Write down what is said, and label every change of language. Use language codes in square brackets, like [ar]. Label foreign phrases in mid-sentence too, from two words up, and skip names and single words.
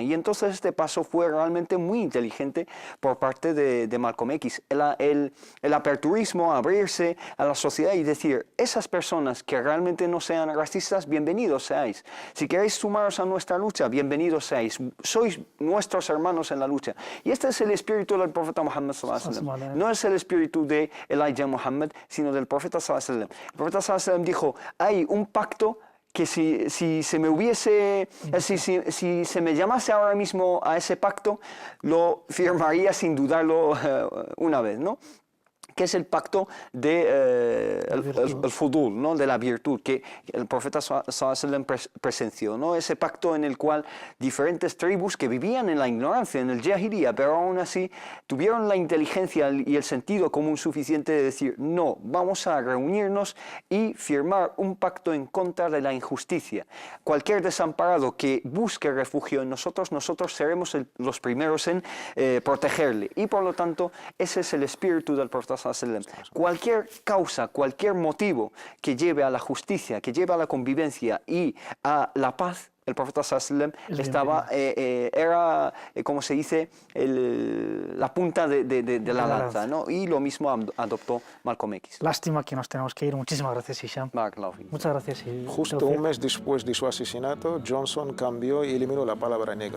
[es] Y entonces este paso fue realmente muy inteligente por parte de Malcolm X. El aperturismo, abrirse a la sociedad y decir, esas personas que realmente no sean racistas, bienvenidos seáis. Si queréis sumaros a nuestra lucha, bienvenidos seáis, sois nuestros hermanos en la lucha. Y este es el espíritu del profeta Muhammad [ar] صلى الله عليه وسلم. [es] No es el espíritu de Elijah Muhammad, sino del profeta [ar] صلى الله عليه وسلم. [es] El profeta [ar] صلى الله عليه وسلم [es] dijo, hay un pacto que si se me hubiese, si se me llamase ahora mismo a ese pacto, lo firmaría sin dudarlo una vez, ¿no? Que es el pacto de el fudul, ¿no? De la virtud, que el profeta [ar] صلى الله عليه وسلم [es] presenció, ¿no? Ese pacto en el cual diferentes tribus que vivían en la ignorancia, en el jahiliya, pero aún así tuvieron la inteligencia y el sentido común suficiente de decir, no, vamos a reunirnos y firmar un pacto en contra de la injusticia. Cualquier desamparado que busque refugio en nosotros seremos los primeros en protegerle. Y por lo tanto, ese es el espíritu del profeta [ar] صلى الله عليه وسلم. [es] Cualquier causa, cualquier motivo que lleve a la justicia, que lleve a la convivencia y a la paz, el profeta [ar] صلى الله عليه وسلم [es] era, como se dice, la punta de la lanza, ¿no? Y lo mismo adoptó Malcolm X. Lástima que nos tenemos que ir. Muchísimas gracias, Hisham. Muchas gracias. Justo un mes después de su asesinato, Johnson cambió y eliminó la palabra negro.